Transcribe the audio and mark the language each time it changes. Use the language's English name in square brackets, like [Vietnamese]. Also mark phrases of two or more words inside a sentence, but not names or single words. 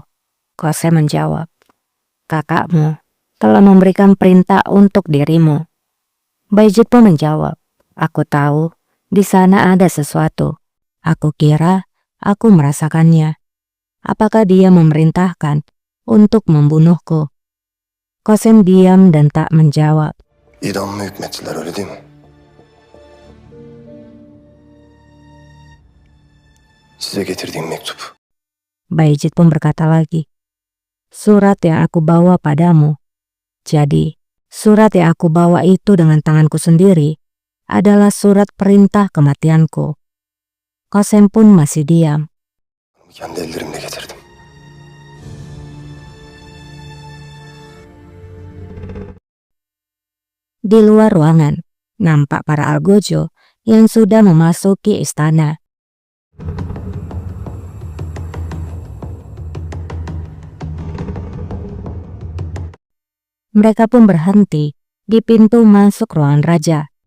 [Indonesian] Qasem menjawab, "Kakakmu telah memberikan perintah untuk dirimu." Bayezid pun menjawab, "Aku tahu di sana ada sesuatu. Aku kira aku merasakannya. Apakah dia memerintahkan untuk membunuhku?" Qasem diam dan tak menjawab. [Turkish] idamımı hükmettiler öyle değil mi? Size getirdiğim mektup. [Indonesian] Bayezid pun berkata lagi, "Surat yang aku bawa padamu." Jadi, surat yang aku bawa itu dengan tanganku sendiri adalah surat perintah kematianku. Qasem pun masih diam. [Turkish] Kendi ellerimle getirdim. [Indonesian] Di luar ruangan, nampak para algojo yang sudah memasuki istana. Mereka pun berhenti di pintu masuk ruangan raja.